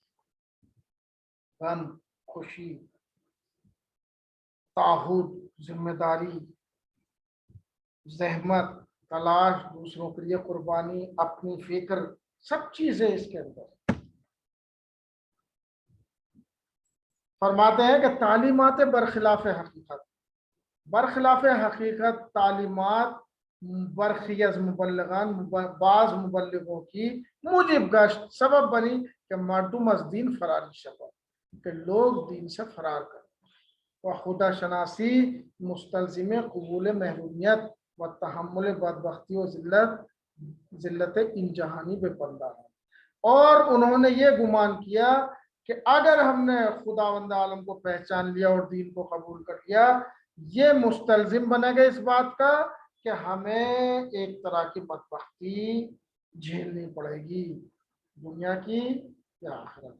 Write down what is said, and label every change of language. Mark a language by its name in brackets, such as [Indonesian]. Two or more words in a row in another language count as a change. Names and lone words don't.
[Urdu] غم، خوشی، تعہد، ذمہ داری، زحمت، تلاش، دوسروں کے لیے قربانی، اپنی فکر، سب چیزیں اس کے اندر. فرماتے ہیں کہ [Persian] تعلیمات برخلاف حقیقت، برخلاف حقیقت تعلیمات برخی از مبلغان [Urdu] بعض مبلغوں کی [Persian] موجب گشت [Urdu] سبب بنی کہ [Persian] مردم از دین فراری شود، [Urdu] کہ لوگ دین سے فرار کریں. [Persian] و خدا شناسی مستلزم قبول محرومیت و تحمل بدبختی و ذلت ان جہانی بے پردہ ہے. [Urdu] اور انہوں نے یہ گمان کیا کہ اگر ہم نے خداوند عالم کو پہچان لیا اور دین کو قبول کر لیا، یہ مستلزم بنے گا اس بات کا کہ ہمیں ایک طرح کی بدبختی جھیلنی پڑے گی، دنیا کی یا آخرت۔